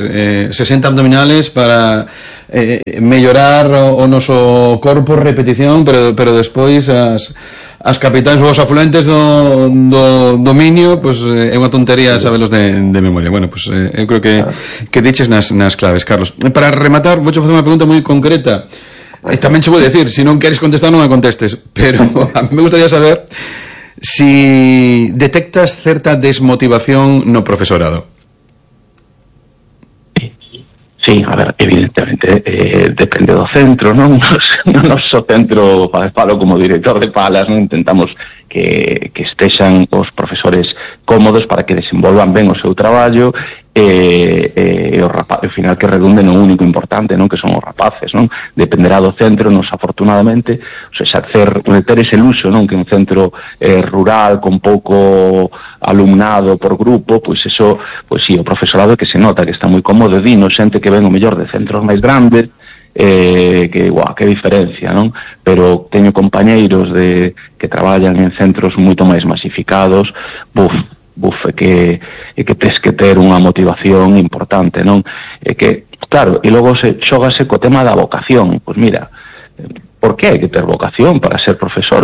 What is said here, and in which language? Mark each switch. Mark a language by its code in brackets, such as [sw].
[gl] 60 abdominales para mellorar o noso corpo, repetición, pero despois as capitais ou os afluentes do dominio, pues, é unha tontería sabelos de memoria. Bueno, pues, eu creo que diches nas claves, Carlos. Para rematar, vou facer unha pregunta moi concreta. Tamén che vou decir, se non queres contestar, non me contestes. [es] Pero a mí me gustaría saber si detectas [gl] certa desmotivación no profesorado. Sí, a ver, evidentemente, depende do centro, non? No noso centro, falo como director de Palas, non? Intentamos que estexan os profesores cómodos para que desenvolvan ben o seu traballo [es] Al final que redunde no único importante, ¿no? Que son los rapaces, ¿no? [gl] Dependerá do centro, nos afortunadamente, o sea, ter ese luxo, ¿no? Que un centro rural con pouco alumnado por grupo, pues eso, pues sí, o profesorado que se nota que está muy cómodo, dino, xente que ven o mellor de centros máis grandes, que guau, qué diferencia, ¿no? Pero teño compañeiros de que traballan en centros moito máis masificados, que tens que ter unha motivación importante, non? E que, claro, e logo se xógase co tema da vocación. Pues mira, por que hai que ter vocación para ser profesor?